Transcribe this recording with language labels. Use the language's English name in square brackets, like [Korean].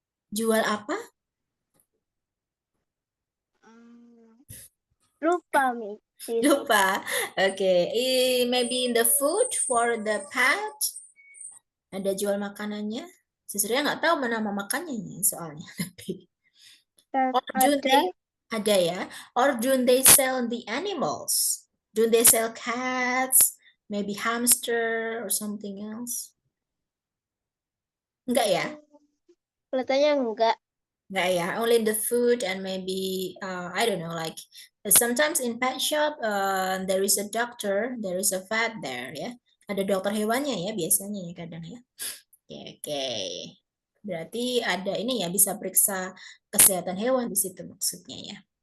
[Indonesian] Jual apa? Lupa, Mi. Lupa. [English] Okay, maybe in the food for the pet. [Indonesian] Ada jual makanannya. Sebenarnya nggak tahu mana nama makanannya soalnya. [English] Or do they [Indonesian] ada ya? [English] Or do they sell the animals? Do they sell cats? Maybe hamster or something else? [Indonesian] Enggak ya? Kelihatannya enggak. Enggak ya? [English] Only the food and maybe I don't know, like sometimes in pet shop there is a doctor, there is a vet there ya. [Indonesian] Ada dokter hewannya ya biasanya ya kadang ya. Oke. Berarti ada ini ya, bisa periksa kesehatan hewan di situ maksudnya ya.